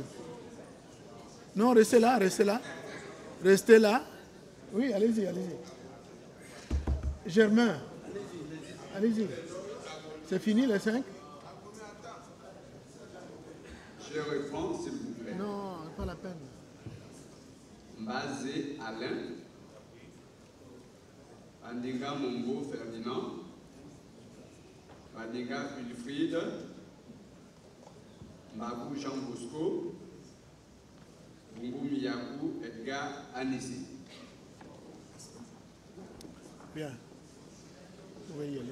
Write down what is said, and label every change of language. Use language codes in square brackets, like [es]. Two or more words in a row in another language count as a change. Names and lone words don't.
[fr] Non, restez là. Restez là. Oui, allez-y. Germain, allez-y. C'est fini les 5? Je réponds, s'il vous plaît. Non, pas la peine. Mbazé Alain, Andinga Mombo Ferdinand, Badinga Wilfried, Mbagou Jean Bosco, Bungu Miyakou Edgar Anissi. Bien. Vous pouvez y aller.